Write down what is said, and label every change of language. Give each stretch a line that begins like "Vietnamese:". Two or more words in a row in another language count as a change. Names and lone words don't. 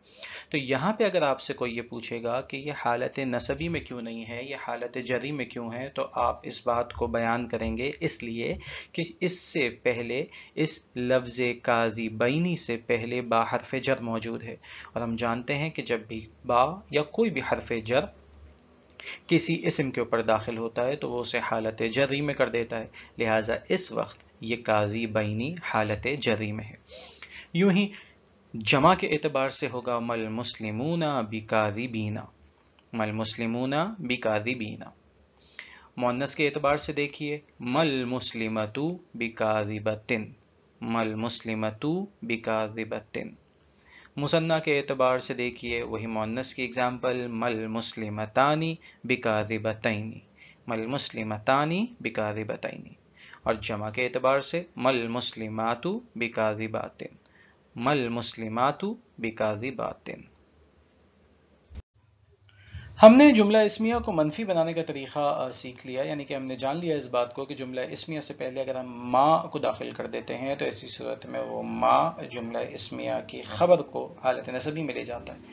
Urdu: تو یہاں پہ اگر آپ سے کوئی یہ پوچھے گا کہ یہ حالت نصبی میں کیوں نہیں ہے، یہ حالت جری میں کیوں ہے، تو آپ اس بات کو بیان کریں گے اس لیے کہ اس سے پہلے اس لفظ کاذبینی سے پہلے با حرف جر موجود ہے، اور ہم جانتے ہیں کہ جب بھی با یا کوئی بھی حرف جر کسی اسم کے اوپر داخل ہوتا ہے تو وہ اسے حالت جری میں کر دیتا ہے، لہٰذا اس وقت یہ کاذبینی حالت جری میں ہے۔ یوں ہی جمع کے اعتبار سے ہوگا
Arabic: ما المسلمون بكاذبين، ما المسلمون بكاذبين.
Urdu: مؤنث کے اعتبار سے دیکھیے
Arabic: ما المسلمة بكاذبة، ما المسلمة بكاذبة.
Urdu: مثنیٰ کے اعتبار سے دیکھیے وہی مؤنث کی ایگزامپل
Arabic: ما المسلمتان بكاذبتين، ما المسلمتان بكاذبتين.
Urdu: اور جمع کے اعتبار سے
Arabic: ما المسلمات بكاذبات، ما المسلمات بكاذبات.
Urdu: ہم نے جملہ اسمیہ کو منفی بنانے کا طریقہ سیکھ لیا، یعنی کہ ہم نے جان لیا اس بات کو کہ جملہ اسمیہ سے پہلے اگر ہم ما کو داخل کر دیتے ہیں تو ایسی صورت میں وہ ما جملہ اسمیہ کی خبر کو حالت نصبی میں لے جاتا ہے.